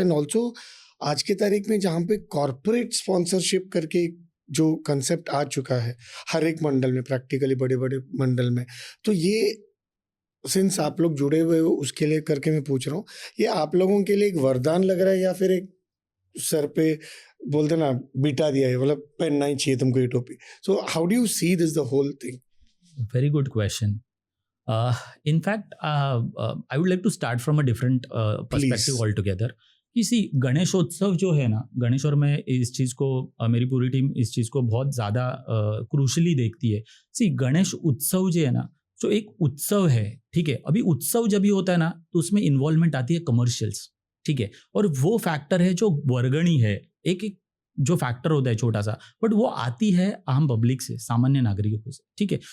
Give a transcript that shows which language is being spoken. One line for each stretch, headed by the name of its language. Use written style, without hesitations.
Hindi: And also आज के तारीख में जहाँ पे कॉरपोरेट स्पॉन्सरशिप करके जो कंसेप्ट आ चुका है हर एक मंडल में, प्रैक्टिकली बड़े बड़े मंडल में, तो ये सिंस आप लोग जुड़े हुए हो उसके लिए करके मैं पूछ रहा हूँ, ये आप लोगों के लिए एक वरदान लग रहा है या फिर एक सर पे बोलते ना बिठा दिया है, मतलब पहनना ही चाहिए तुमको ये टोपी?
English: So how do you see this the whole thing? Very good question. In fact, I would like to start from a different perspective altogether.
Hindi: किसी गणेशोत्सव जो है ना, गणेश, और मैं इस चीज़ को, मेरी पूरी टीम इस चीज़ को बहुत ज़्यादा क्रूशली देखती है. गणेश उत्सव जो है ना, तो एक उत्सव है, ठीक है. अभी उत्सव जब भी होता है ना, तो उसमें इन्वॉल्वमेंट आती है कमर्शियल्स, ठीक है. और वो फैक्टर है जो वर्गणी है, एक जो फैक्टर होता है छोटा सा, बट वो आती है आम पब्लिक से, सामान्य नागरिकों से, ठीक है.